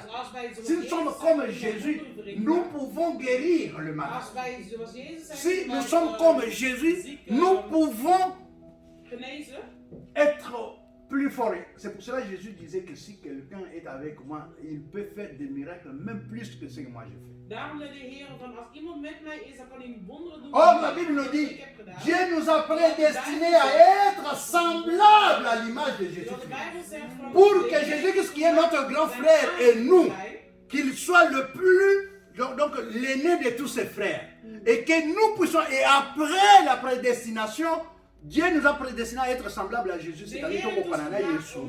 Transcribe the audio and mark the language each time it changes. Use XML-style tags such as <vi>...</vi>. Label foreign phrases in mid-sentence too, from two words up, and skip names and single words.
<fr>Si nous sommes comme Jésus, nous pouvons guérir le malade. Si nous sommes comme Jésus, nous pouvons être plus forts. C'est pour cela que Jésus disait que si quelqu'un est avec moi, il peut faire des miracles, même plus que ce que moi je fais.</fr> <nl>Daarom zei de Heer van als iemand met mij is, dan kan hij wonderen doen.</nl> <fr>Oh, la Bible nous dit, Dieu nous a prédestinés à être semblables à l'image de Jésus-Christ. Pour que Jésus-Christ, qui est notre grand frère, et nous, qu'il soit le plus, donc l'aîné de tous ses frères. Et que nous puissions, et après la prédestination, Dieu nous a prédestinés à être semblables à Jésus, c'est-à-dire qu'on comprend Jésus.</fr>